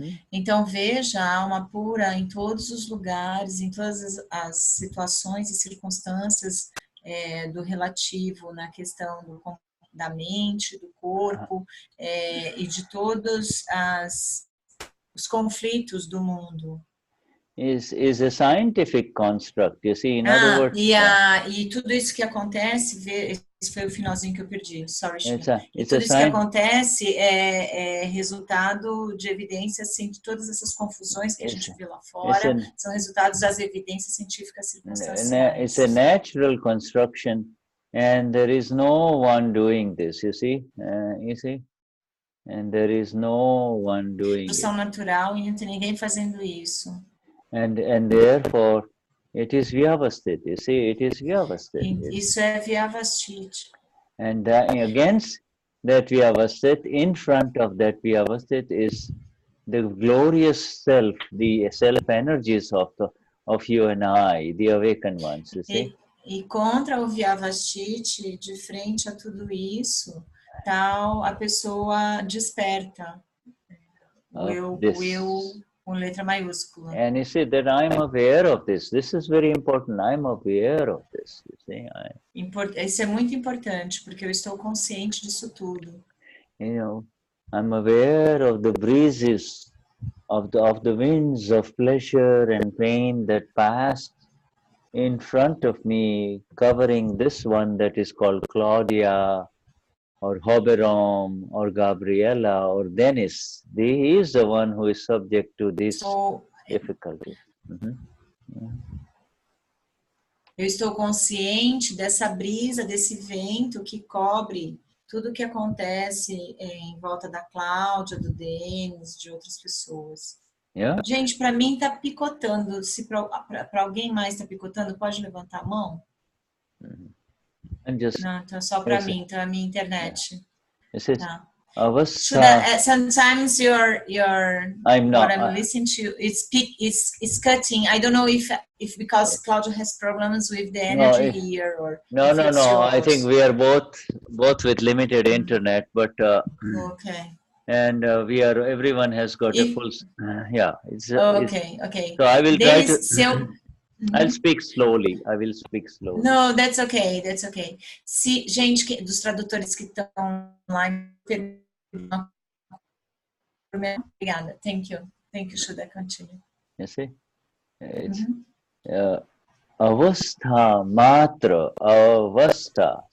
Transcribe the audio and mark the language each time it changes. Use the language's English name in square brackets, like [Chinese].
[Portuguese] Então veja a alma pura em todos os lugares, em todas as situações e circunstâncias do relativo, na questão da mente, do corpo e de todos os conflitos do mundo. [English] Is a scientific construct, you see. In other words, [Portuguese] e tudo isso que acontece, esse foi o finalzinho que eu perdi, sorry, e tudo isso que acontece é resultado de evidências, assim, de todas essas confusões que a gente vê lá fora, são resultados das evidências científicas circunstanciais. [English] It's a natural construction And there is no one doing this, you see? And there is no one doing it. [Portuguese] Natural e não tem ninguém fazendo isso. [English] And therefore, it is vyavasthit, you see, it is vyavasthit. [Portuguese] Isso é vyavasthit. [English] And against that vyavasthit, in front of that vyavasthit is the glorious self, the self energies of you and I, the awakened ones, you see. [Portuguese] E contra o vyavasthit, de frente a tudo isso, tal a pessoa desperta. O eu com letra maiúscula. [English] And you see that I'm aware of this. This is very important. I'm aware of this, you see. [Portuguese] Isso é muito importante, porque eu estou consciente disso tudo. [English] You know, I'm aware of the breezes, of the winds of pleasure and pain that passed in front of me, covering this one that is called Claudia, or Hoberom, or Gabriella, or Dennis. He is the one who is subject to these difficulties. [Portuguese] Eu estou consciente dessa brisa, desse vento que cobre tudo o que acontece em volta da Cláudia, do Denis, de outras pessoas. Yeah. Gente, para mim tá picotando. Se para alguém mais tá picotando, pode levantar a mão? Não, então só para mim, então é a minha internet. Tá. [English] Sometimes what I'm listening to, it's cutting. I don't know if because Claudia has problems with the energy here or no. I think we are both with limited internet, but okay. And everyone has got a full. It's okay. So I will try to. I'll speak slowly. I will speak slowly. No, that's okay. [Portuguese] Se gente dos tradutores que estão online, obrigada. [English] Thank you, Shuddha. Continue. You see, it's avastha matra avastha.